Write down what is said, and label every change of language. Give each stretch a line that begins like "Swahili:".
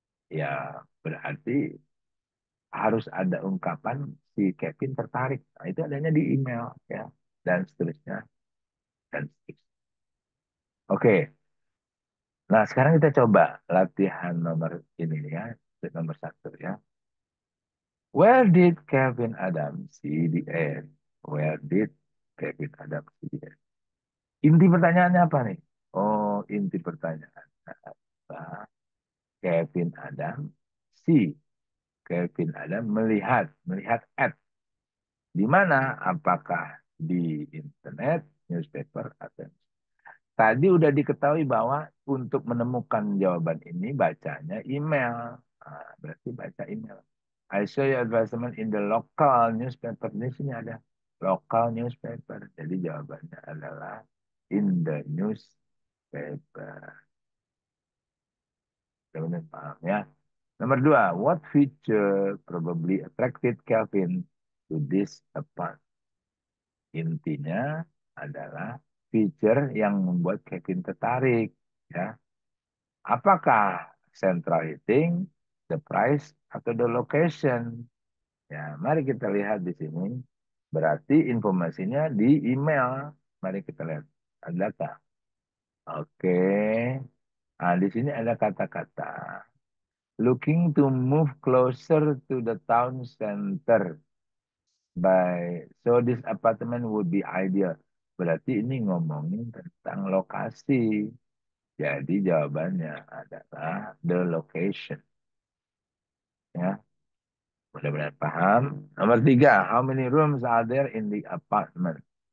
Indonesian: Ya, berarti harus ada ungkapan si Kevin tertarik. Nah, itu adanya di email ya, dan seterusnya dan seterusnya. Oke. Nah, sekarang kita coba latihan nomor ini ya, nomor 1 ya.
English: Where did Kevin Adams see the end? Where did Kevin Adams see the end?
Indonesian: Inti pertanyaannya apa nih? Oh, inti pertanyaan adalah Kevin Adams see. Kevin Adams melihat at. Di mana? Apakah di internet, newspaper, atau tadi udah diketahui bahwa untuk menemukan jawaban ini bacanya email. Nah, berarti baca email.
English: I saw your advertisement in the local newspaper.
Indonesian: Di sini ada local newspaper. Jadi jawabannya adalah
English: in the newspaper.
Indonesian: Teman-teman paham ya? Nomor dua,
English: what feature probably attracted Kelvin to this apartment?
Indonesian: Intinya adalah feature yang membuat Kevin tertarik. Ya, apakah
English: central heating, the price, atau the location?
Indonesian: Ya, mari kita lihat di sini. Berarti informasinya di email. Mari kita lihat. Adakah? Oke. Nah, di sini ada kata-kata.
English: Looking to move closer to the town center by so this apartment would be ideal.
Indonesian: Berarti ini ngomongin tentang lokasi. Jadi jawabannya adalah
English: the location.
Indonesian: Ya, mudah-mudahan paham. Nomor tiga,
English: how many rooms are there in the apartment?